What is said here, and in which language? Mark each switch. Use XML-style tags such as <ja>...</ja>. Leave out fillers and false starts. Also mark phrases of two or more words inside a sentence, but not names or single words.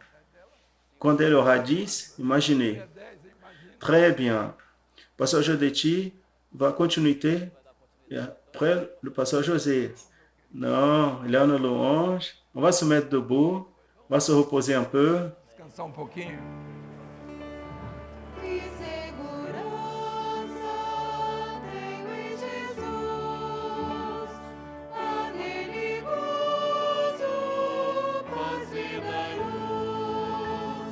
<fr>Quand elle aura 10, imaginez. Très bien. Pasteur Jodeti va continuer. Et après, le pasteur José. Non, il est en louange. On va se mettre debout. On va se reposer un peu.</fr> <pt>Descansar um pouquinho. Que segurança tenho em Jesus, a nele gozo, paz, vida e luz.</pt>